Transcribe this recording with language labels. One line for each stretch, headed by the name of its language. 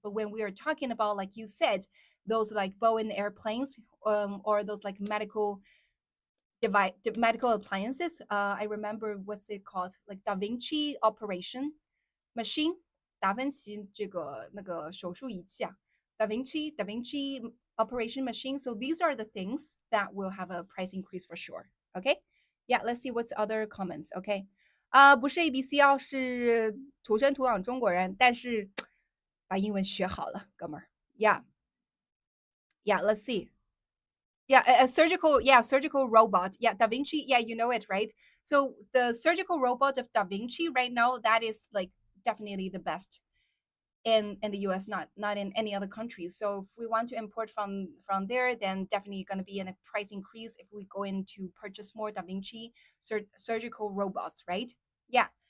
English: But when we are talking about, like you said, those like Boeing airplanes, or those like medical appliances, I remember what's it called, like Da Vinci operation machine，
Chinese: 达芬奇这个那个手术仪器啊，
English: Da Vinci operation machine. So these are the things that will have a price increase for sure. Okay, yeah. Let's see what's other comments.
Chinese: Okay, 不是 ABC 哦，是土生土长中国人，但是把英文学好了，哥们儿。
English: Yeah, yeah. Let's see. Yeah, a surgical, yeah, surgical robot. Yeah, Da Vinci. Yeah, you know it, right? So the surgical robot of Da Vinci right now, that is like definitely the best in the US, not in any other countries. So if we want to import from there, then definitely going to be in a price increase if we go in to purchase more Da Vinci surgical robots, right? Yeah.